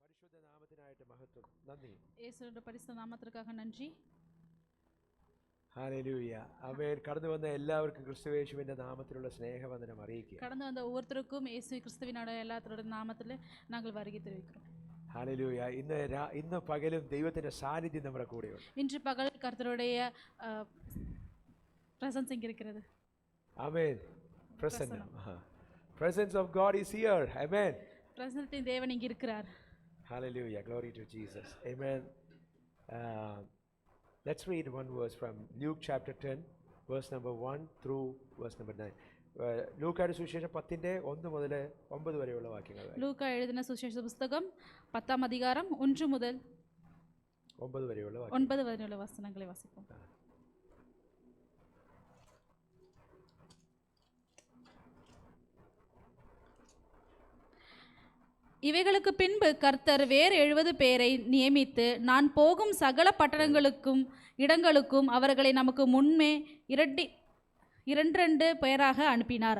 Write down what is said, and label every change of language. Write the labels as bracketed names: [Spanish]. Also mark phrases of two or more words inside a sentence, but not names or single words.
[Malayalam] നാമത്തിനായിട്ട് മഹത്വം. നന്ദി. യേശുവിന്റെ പരിശുദ്ധ നാമത്തിற்காக നന്ദി. ഹല്ലേലൂയ. ആമേൻ. കടന്നു വന്ന എല്ലാവർക്കും ക്രിസ്തുയേശുവിന്റെ നാമത്തിലുള്ള സ്നേഹവന്ദനം അറിയിക്കുക. കടന്നു വന്ന ഓരോരുത്തർക്കും യേശു ക്രിസ്തുവിനോട് എല്ലാവരുടെ നാമത്തിൽ ഞങ്ങൾ [Tamil] வருகை தெரிவிக்கிறோம். [Malayalam] ഹല്ലേലൂയ. ഇന്ന് പകലും ദൈവത്തിന്റെ സാന്നിധ്യം നമ്മുടെ കൂടെയുണ്ട്. [Tamil] இன்று பகல் கர்த்தருடைய பிரசன்ஸ் இங்க இருக்கிறது. [Malayalam] ആമേൻ. [English] Presence of God is here. Amen. [Tamil] பிரசன்னத்தின் தேவன் இங்க இருக்கிறார். [English] Hallelujah. Glory to Jesus. Amen. Let's read one verse from Luke chapter 10, verse number 1 through verse number 9. [Malayalam] ലൂക്കായുടെ സുവിശേഷം 10ന്റെ 1 മുതൽ 9 വരെയുള്ള വാക്യങ്ങൾ. ലൂക്ക എഴുതിയ സുവിശേഷ പുസ്തകം 10ാം അധികാരം 1 മുതൽ 9 വരെയുള്ള വചനങ്ങളെ വാസിക്കും. [Tamil] இவைகளுக்கு பின்பு கர்த்தர் வேறு 70 பேரை நியமித்து, நான் போகும் சகல பட்டணங்களுக்கும் இடங்களுக்கும் அவர்களை நமக்கு முன்னே இரண்டு பேராக அனுப்பினார்.